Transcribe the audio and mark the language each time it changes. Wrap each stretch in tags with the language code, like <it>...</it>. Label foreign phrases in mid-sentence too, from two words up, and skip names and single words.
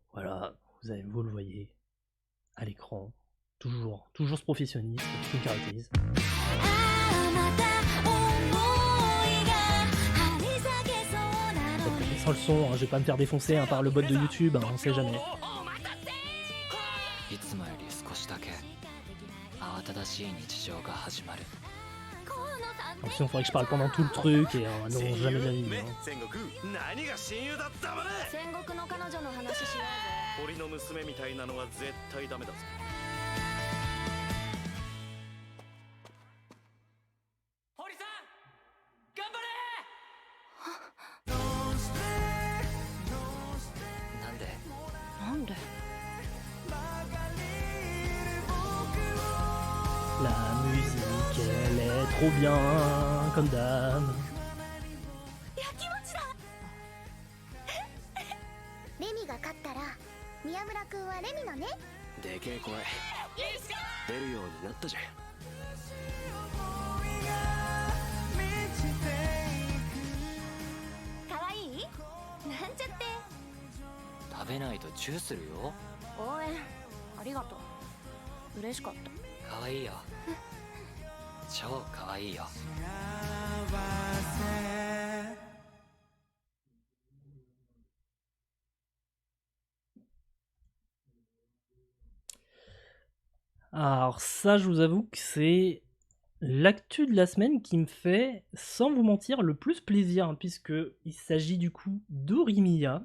<fr>Voilà, vous le voyez à l'écran. Toujours ce professionnalisme qui me caractérise. Sans le son, je vais pas me faire défoncer par le bot de YouTube, on sait jamais.</fr> <ja>いつもより少しだけ慌ただしい日常が始まる。河野さん</ja> <fr>Donc sinon, faudrait que je parle pendant tout le truc et non, jamais de la vie.</fr> <ja>ね</ja> <fr>hein.</fr> <ja>戦国何が親友だったわね戦国の彼女の話しようぜ俺の娘みたいなのは絶対ダメだぞ堀さん頑張なんでなんで</ja> <fr>La musique, elle est trop bien, comme d'hab.</fr> <ja>やきもちだレミが勝ったら宮村くんはレミのねでけえ声出るようになったじゃんかわいいなんちゃって食べないとチューするよ応援ありがとう嬉しかったかわいいよ超かわいいよ</ja> <fr>Alors ça, je vous avoue que c'est l'actu de la semaine qui me fait, sans vous mentir, le plus plaisir, hein, puisque il s'agit du coup d'Orimiya.</fr>